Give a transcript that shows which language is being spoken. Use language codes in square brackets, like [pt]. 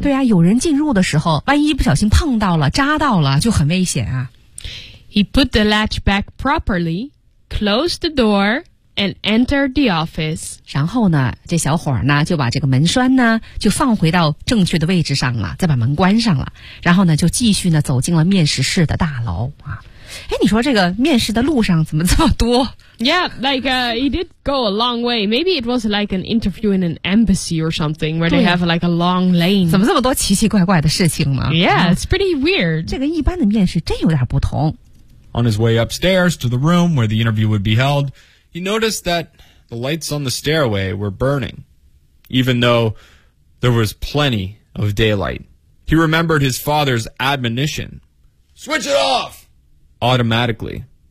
[zh] 对啊，有人进入的时候，万一不小心碰到了、扎到了，就很危险啊。 [en] He put the latch back properly, closed the door. And enter the office. [zh] 然后呢，这小伙呢就把这个门栓呢就放回到正确的位置上了，再把门关上了。然后呢，就继续呢走进了面试室的大楼啊。哎，你说这个面试的路上怎么这么多？ [en] Yeah, like, he did go a long way. Maybe it was like an interview in an embassy or something where they have like a long lane. [zh] 怎么这么多奇奇怪怪的事情呢？ [en] Yeah, it's pretty weird. [zh] 这个一般的面试真有点不同。 [en] On his way upstairs to the room where the interview would be held, he noticed that the lights on the stairway were burning, even though there was plenty of daylight. He remembered his father's admonition. Switch it off! Automatically.